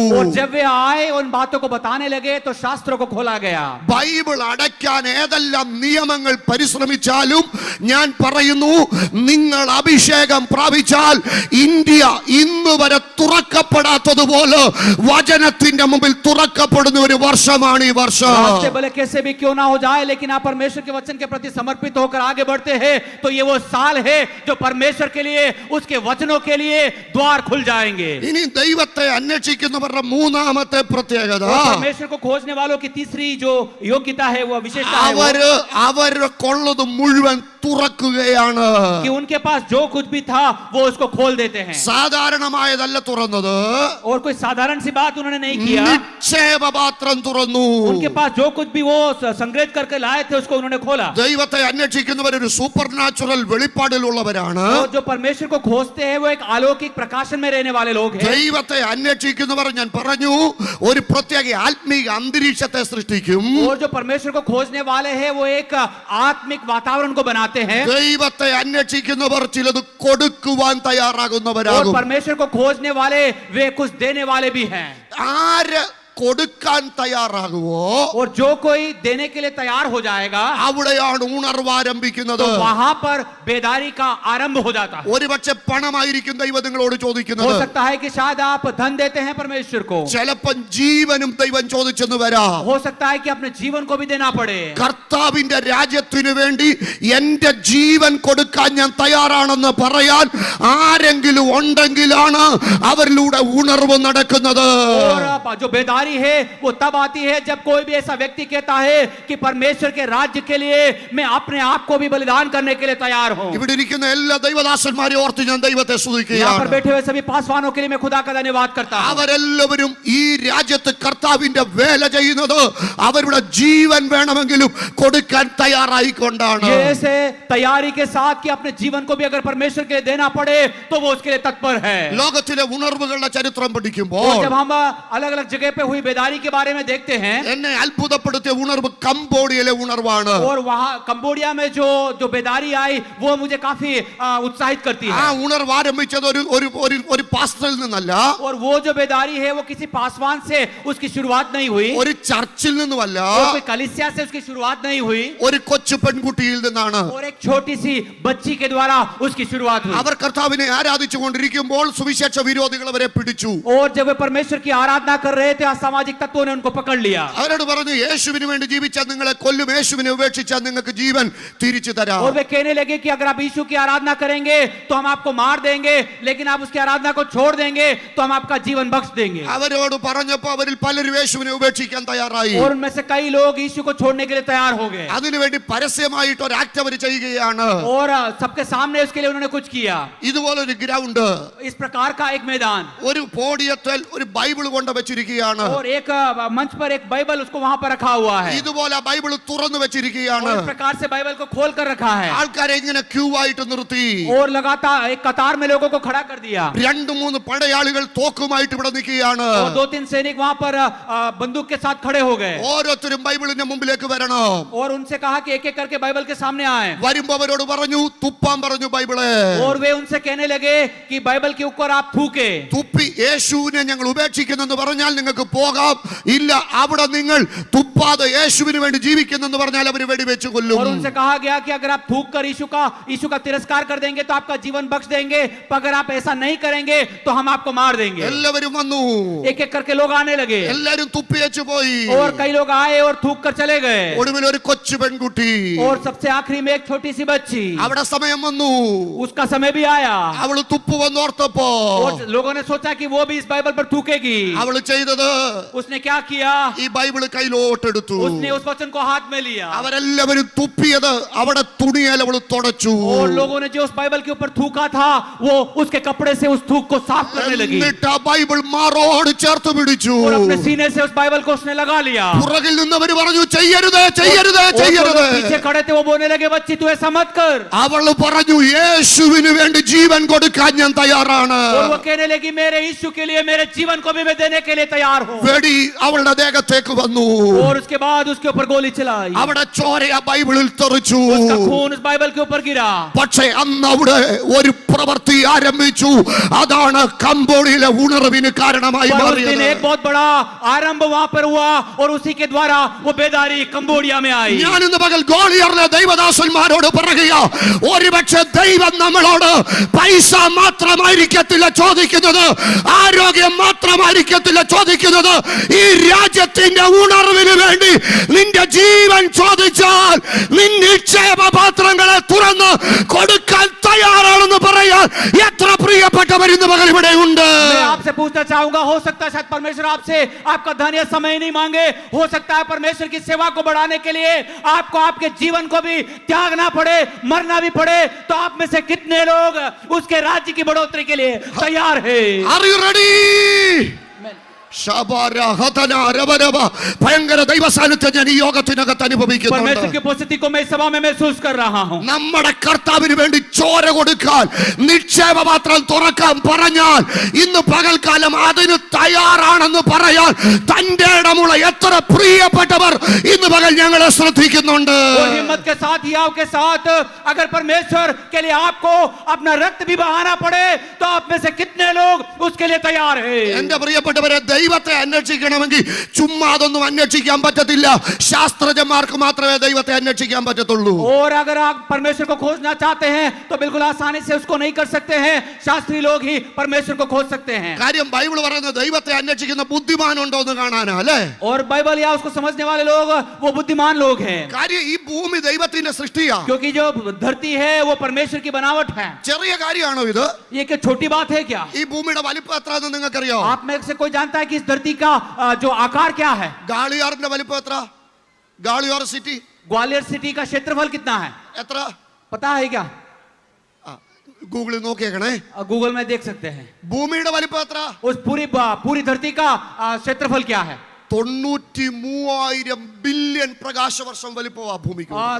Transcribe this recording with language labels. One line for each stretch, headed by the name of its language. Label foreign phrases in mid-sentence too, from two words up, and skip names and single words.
Hindi: और जब वे आए उन बातों को बताने लगे तो शास्त्रों को खोला गया.
Malayalam: ബൈബിൾ അടയ്ക്കാൻ ഏതെല്ലാം നിയമങ്ങൾ പരിശ്രമിച്ചാലും ഞാൻ പറയുന്നു, നിങ്ങൾ അഭിഷേകം പ്രാപിച്ചാൽ ഇന്ത്യ ഇന്ന് വരെ തുറക്കപ്പെടാത്തതുപോലെ വചനത്തിന്റെ മുമ്പിൽ തുറക്കപ്പെടുന്ന ഒരു വർഷമാണ് ഈ വർഷം.
Hindi: रास्ते भले कैसे भी क्यों ना हो जाए, लेकिन आप परमेश्वर के वचन के प्रति समर्पित होकर आगे बढ़ते हैं, तो ये वो साल है जो परमेश्वर के लिए, उसके वचनों के लिए द्वार खुल जाएंगे.
Malayalam: ഇനി ദൈവത്തെ അന്വേഷിക്കുന്നവരുടെ മൂന്നാമത്തെ പ്രത്യേകത,
Hindi: परमेश्वर को खोजने वालों की तीसरी जो योग्यता है, वो विशेषता है
Malayalam: അവര് കൊള്ളത് മുഴുവൻ തുറക്കുകയാണ്.
Hindi: कि उनके पास जो कुछ भी था वो उसको खोल देते हैं.
Malayalam: സാധാരണമായതല്ല തുറന്നത്,
Hindi: और कोई साधारण सी बात उन्होंने नहीं किया.
Malayalam: നിക്ഷേപപാത്രം തുറന്നു.
Hindi: उनके पास जो कुछ भी वो संग्रहित करके लाए थे उसको उन्होंने खोला.
Malayalam: ദൈവത്തെ അന്വേഷിക്കുന്നവർ ഒരു
English: super natural
Malayalam: വെളിപ്പാടിലുള്ളവരാണ്.
Hindi: और जो परमेश्वर को खोजते हैं वो एक अलौकिक प्रकाशन में रहने वाले लोग हैं.
Malayalam: ദൈവത്തെ അന്വേഷിക്കുന്നവർ, ഞാൻ പറഞ്ഞു, ഒരു പ്രത്യേക ആത്മീക അന്തരീക്ഷത്തെ സൃഷ്ടിക്കും.
Hindi: और जो परमेश्वर को खोजने वाले हैं वो एक आत्मिक वातावरण को बनाते हैं.
Malayalam: ദൈവത്തെ അന്വേഷിക്കുന്നവർ ചിലത് കൊടുക്കുവാൻ
Hindi: और
Malayalam: തയ്യാറാകുന്നവരാകും.
Hindi: परमेश्वर को खोजने वाले वे कुछ देने वाले भी हैं.
Malayalam: ആര് കൊടുക്കാൻ തയ്യാറാകുവോ
Hindi: और जो कोई देने के लिए तैयार हो जाएगा,
Malayalam: അവിടെയാണ് ഉണർവ് ആരംഭിക്കുന്നത്.
Hindi: तो वहां पर बेदारी का आरंभ हो जाता है.
Malayalam: ഒരുപക്ഷെ പണമായിരിക്കും ദൈവം നിങ്ങളോട്
Hindi: हो
Malayalam: ചോദിക്കുന്നത്.
Hindi: सकता है कि शायद आप धन देते हैं परमेश्वर को.
Malayalam: ചിലപ്പം ജീവനും ദൈവം ചോദിച്ചെന്ന് വരാം.
Hindi: हो सकता है कि अपने जीवन को भी देना पड़े.
Malayalam: കർത്താവിന്റെ രാജ്യത്തിനു വേണ്ടി എന്റെ ജീവൻ കൊടുക്കാൻ ഞാൻ തയ്യാറാണെന്ന് പറയാൻ ആരെങ്കിലും ഉണ്ടെങ്കിലാണ് അവരിലൂടെ ഉണർവ് നടക്കുന്നത്.
Hindi: और जो बेदारी है वो तब आती है जब कोई भी ऐसा व्यक्ति कहता है कि परमेश्वर के राज्य के लिए मैं अपने आप को भी बलिदान करने के लिए तैयार हूं.
Malayalam: ഇവിടെ ഇരിക്കുന്ന എല്ലാ ദൈവദാസന്മാരെ ഓർത്ത് ഞാൻ ദൈവത്തെ
Hindi: यहाँ पर
Malayalam: സ്തുതിക്കുകയാണ്.
Hindi: बैठे हुए सभी पासवानों के लिए मैं खुदा का धन्यवाद करता हूं.
Malayalam: അവരെല്ലാവരും ഈ രാജ്യത്ത് കർത്താവിന്റെ വേല ചെയ്യുന്നത് അവരുടെ ജീവൻ വേണമെങ്കിലും കൊടുക്കാൻ തയ്യാറായിക്കൊണ്ടാണ്.
Hindi: ये ऐसे तैयारी के साथ कि अपने जीवन को भी अगर परमेश्वर के लिए देना पड़े तो वो उसके लिए तत्पर है.
Malayalam: ലോകത്തിലെ ഉണർവുകളുടെ ചരിത്രം
Hindi: और
Malayalam: പഠിക്കുമ്പോൾ
Hindi: जब हम अलग अलग जगह पे हुई बेदारी के बारे में देखते हैं,
Malayalam: എന്നെ അത്ഭുതപ്പെടുത്തിയ ഉണർവ് കംബോഡിയയിലെ ഉണർവാണ്.
Hindi: और वहां कंबोडिया में जो बेदारी आई वो मुझे काफी उत्साहित करती
Malayalam: ആ
Hindi: है.
Malayalam: ഉണർവ് ആരംഭിച്ചത് ഒരു പാസ്റ്ററിൽ നിന്നല്ല,
Hindi: और वो जो बेदारी है वो किसी पासवान से उसकी शुरुआत नहीं हुई,
Malayalam: ഒരു ചർച്ചിൽ നിന്നുമല്ല,
Hindi: और कोई कलीसिया से उसकी शुरुआत नहीं हुई,
Malayalam: ഒരു കൊച്ചു പെൺകുട്ടിയിൽ നിന്നാണ്.
Hindi: और एक छोटी सी बच्ची के द्वारा उसकी शुरुआत हुई.
Malayalam: അവർ കർത്താവിനെ ആരാധിച്ചു കൊണ്ടിരിക്കുമ്പോൾ സുവിശേഷ വിരോധികൾ അവരെ പിടിച്ചു.
Hindi: और जब वे परमेश्वर की आराधना कर रहे थे, सामाजिक तत्वों ने उनको पकड़ लिया
Malayalam: അവരോട് പറഞ്ഞു യേശുവിന് വേണ്ടി ജീവിച്ചാൽ നിങ്ങളെ കൊല്ലും, യേശുവിനെ ഉപേക്ഷിച്ചാൽ നിങ്ങൾക്ക് ജീവൻ തിരിച്ചു തരാം.
Hindi: और वे कहने लगे कि अगर आप यीशु की आराधना करेंगे तो हम आपको मार देंगे, लेकिन आप उसकी आराधना को छोड़ देंगे तो हम आपका जीवन बख्श देंगे.
Malayalam: അവരോട് പറഞ്ഞപ്പോൾ അവരിൽ പലരും യേശുവിനെ ഉപേക്ഷിക്കാൻ തയ്യാറായി.
Hindi: और उनमें से कई लोग यीशु को छोड़ने के लिए तैयार हो गए
Malayalam: അതിനുവേണ്ടി പരസ്യമായിട്ട് ഒരു ആക്ട് അവർ ചെയ്യുകയാണ്.
Hindi: और सबके सामने उसके लिए उन्होंने कुछ किया.
Malayalam: ഇതുപോലൊരു ഗ്രൗണ്ട്,
Hindi: इस प्रकार का एक मैदान
Malayalam: ഒരു പോഡിയത്തിൽ ഒരു ബൈബിൾ കൊണ്ട് വെച്ചിരിക്കുകയാണ്.
Hindi: और एक मंच पर एक बाइबल उसको वहां पर रखा हुआ है.
Malayalam: ഇതുപോലെ ബൈബിൾ തുറന്നു വെച്ചിരിക്കുകയാണ്.
Hindi: और इस प्रकार से बाइबल को खोल कर रखा है
Malayalam: ആൾക്കാരെ ഇങ്ങനെ ക്യൂ ആയിട്ട് നിർത്തി.
Hindi: और लगातार एक कतार में लोगों को खड़ा कर दिया.
Malayalam: രണ്ട് മൂന്ന് പടയാളികൾ തോക്കുമായിട്ട് ഇവിടെ നിൽക്കുകയാണ്.
Hindi: और 2-3 सैनिक वहां पर बंदूक के साथ खड़े हो गए
Malayalam: ഓരോരുത്തരും ബൈബിളിന്റെ മുമ്പിലേക്ക് വരണം.
Hindi: और उनसे कहा कि एक एक करके बाइबल के सामने आए.
Malayalam: വരുമ്പോ അവരോട് പറഞ്ഞു, തുപ്പാൻ പറഞ്ഞു ബൈബിള്.
Hindi: और वे उनसे कहने लगे कि बाइबल के ऊपर आप थूके.
Malayalam: തുപ്പി യേശുവിനെ ഞങ്ങൾ ഉപേക്ഷിക്കുന്നെന്ന് പറഞ്ഞാൽ നിങ്ങൾക്ക് പോകാം, ഇല്ല അവിടെ നിങ്ങൾ തുപ്പാതെ യേശുവിന് വേണ്ടി ജീവിക്കുന്നെന്ന് പറഞ്ഞാൽ അവർ വെടിവെച്ച് കൊല്ലും.
Hindi: और उनसे कहा गया कि अगर आप थूक कर यीशु का तिरस्कार कर देंगे तो आपका जीवन बख्श देंगे, पर अगर आप ऐसा नहीं करेंगे तो हम आपको मार देंगे.
Malayalam: എല്ലാവരും വന്നു,
Hindi: एक एक करके लोग आने लगे
Malayalam: എല്ലാരും തുപ്പിയേച്ചു പോയി.
Hindi: और कई लोग आए और थूक कर चले गए.
Malayalam: ഒടുവിൽ ഒരു കൊച്ചു പെൺകുട്ടി,
Hindi: और सबसे आखिरी में एक छोटी सी बच्ची,
Malayalam: അവിടെ സമയം വന്നു,
Hindi: उसका समय भी आया.
Malayalam: അവള് തുപ്പുവന്നോർത്തപ്പോ
Hindi: और लोगों ने सोचा कि वो भी इस बाइबल पर थूकेगी.
Malayalam: അവള് ചെയ്തത്
Hindi: उसने क्या किया?
Malayalam: ഈ ബൈബിള് കയ്യിലോട്ടെടുത്തു.
Hindi: उसने उस वचन को हाथ में लिया
Malayalam: അവരെല്ലാവരും തുപ്പിയത് അവിടെ തുണിയാൽ അവള് തുടച്ചു.
Hindi: और लोगों ने जो उस बाइबल के ऊपर थूका था वो उसके कपड़े से उस थूक को साफ करने लगी.
Malayalam: എന്നിട്ട് ആ ബൈബിൾ മാറോട് ചേർത്ത് പിടിച്ചു.
Hindi: और अपने सीने से उस बाइबल को उसने लगा लिया.
Malayalam: പുറകിൽ നിന്നവർ പറഞ്ഞു, ചെയ്യരുത് ചെയ്യരുത്
Hindi: और जो
Malayalam: ചെയ്യരുത്.
Hindi: लोग पीछे खड़े थे वो बोलने लगे, बच्ची तू ऐसा मत कर.
Malayalam: അവള് പറഞ്ഞു, യേശുവിന് വേണ്ടി ജീവൻ കൊടുക്കാൻ ഞാൻ തയ്യാറാണ്.
Hindi: और वो कहने लगी, मेरे यीशु के लिए मेरे जीवन को भी मैं देने के लिए तैयार हूँ.
Malayalam: വെടി അവളുടെ ദേഹത്തേക്ക് വന്നു.
Hindi: और उसके बाद उसके ऊपर गोली चलाई.
Malayalam: അവിടെ ചോര ആ ബൈബിളിൽ തെറിച്ചു.
Hindi: उसका खून उस बाइबल के ऊपर गिरा.
Malayalam: പക്ഷേ അന്ന് അവിടെ ഒരു പ്രവൃത്തി ആരംഭിച്ചു. അതാണ് കംബോഡിയയിലെ ഉണർവിന് കാരണമായി
Hindi: पर उस दिन
Malayalam: മാറിയത്.
Hindi: एक बहुत बड़ा आरंभ वहां पर हुआ और उसी के द्वारा वो बेदारी कंबोडिया में आई.
Malayalam: ഞാൻ ഇന്ന് പകൽ ഗോളിയറിലെ ദൈവദാസന്മാരോട് പറയുക, ഒരുപക്ഷെ ദൈവം നമ്മളോട് പൈസ മാത്രമായിരിക്കത്തില്ല ചോദിക്കുന്നത്, ആരോഗ്യം മാത്രമായിരിക്കത്തില്ല ചോദിക്കുന്നത്. ഈ രാജ്യത്തിന്റെ ഉണർവിന് വേണ്ടി നിന്റെ ജീവൻ ചോദിച്ചാൽ നിക്ഷേപ പാത്രങ്ങളെ തുറന്ന് കൊടുക്കാൻ തയ്യാറാണെന്ന് പറയാൻ എത്ര പ്രിയപ്പെട്ടവർ ഇന്ന് പകൽ ഇവിടെ ഉണ്ട്.
Hindi: मैं आपसे पूछना चाहूंगा, हो सकता है शायद परमेश्वर आपसे आपका धन या समय नहीं मांगे, हो सकता है परमेश्वर की सेवा को बढ़ाने के लिए आपको आपके जीवन को भी त्यागना पड़े, मरना भी पड़े, तो आप में से कितने लोग उसके राज्य की बढ़ोतरी के लिए तैयार है?
English: Are you ready?
Malayalam: ഭയങ്കര ദൈവ സാന്നിധ്യം ഞാൻ ഈ യോഗത്തിനകത്ത്
Hindi: परमेश्वर
Malayalam: അനുഭവിക്കുന്നുണ്ട്.
Hindi: की उपस्थिति को मैं इस सभा में महसूस कर रहा हूँ.
Malayalam: നമ്മുടെ കർത്താവിന് വേണ്ടി ചോര കൊടുക്കാൻ, നിക്ഷേപപാത്രം തുറക്കാൻ പറഞ്ഞാൽ ഇന്ന് പകൽക്കാലം അതിന് തയ്യാറാണെന്ന് പറയാൻ തന്റെ ഇടമുള്ള എത്ര പ്രിയപ്പെട്ടവർ ഇന്ന് പകൽ ഞങ്ങളെ ശ്രദ്ധിക്കുന്നുണ്ട്.
Hindi: और हिम्मत के साथ, हियाव के साथ, अगर परमेश्वर के लिए आपको अपना रक्त भी बहाना पड़े तो आप में से कितने लोग उसके लिए तैयार है?
Malayalam: എന്റെ പ്രിയപ്പെട്ടവരെ, ദൈവത്തെ അന്വേഷിക്കണമെങ്കിൽ ചുമ്മാ അതൊന്നും അന്വേഷിക്കാൻ പറ്റത്തില്ല. ശാസ്ത്രജ്ഞന്മാർക്ക് മാത്രമേ ദൈവത്തെ അന്വേഷിക്കാൻ പറ്റത്തുള്ളൂ.
Hindi: और अगर आप परमेश्वर को खोजना चाहते हैं तो बिल्कुल आसानी से उसको नहीं कर सकते हैं. शास्त्री लोग ही परमेश्वर को खोज सकते हैं.
Malayalam: കാര്യം ബൈബിൾ പറയുന്നത് ദൈവത്തെ അന്വേഷിക്കുന്ന ബുദ്ധിമാനുണ്ടോ എന്ന് കാണാനാ, അല്ലേ?
Hindi: और बाइबल या उसको समझने वाले लोग वो बुद्धिमान लोग हैं.
Malayalam: കാര്യം ഈ ഭൂമി ദൈവത്തിന്റെ സൃഷ്ടിയാ.
Hindi: क्योंकि जो धरती है वो परमेश्वर की बनावट है.
Malayalam: ചെറിയ കാര്യമാണോ ഇത്?
Hindi: ये क्या छोटी बात है क्या?
Malayalam: ഈ ഭൂമിയുടെ വലിപ്പം എത്രയാണെന്ന് നിങ്ങൾക്കറിയോ?
Hindi: आप में से कोई जानता है कि इस धरती का जो आकार क्या है?
Malayalam: ഗാളിയാറിന്റെ വലിപ്പം എത്ര? ഗാളിയാർ സിറ്റി
Hindi: ग्वालियर सिटी का क्षेत्रफल कितना है?
Malayalam: എത്ര?
Hindi: पता है क्या?
Malayalam: ഗൂഗിളിൽ നോക്കിയേക്കണേ.
Hindi: गूगल में देख सकते हैं.
Malayalam: ഭൂമിയുടെ വലിപ്പം എത്ര?
Hindi: उस पूरी धरती का क्षेत्रफल क्या है?
Malayalam: 93,000 ബില്യൺ പ്രകാശവർഷം വലിപ്പമാ ഭൂമിക്ക്.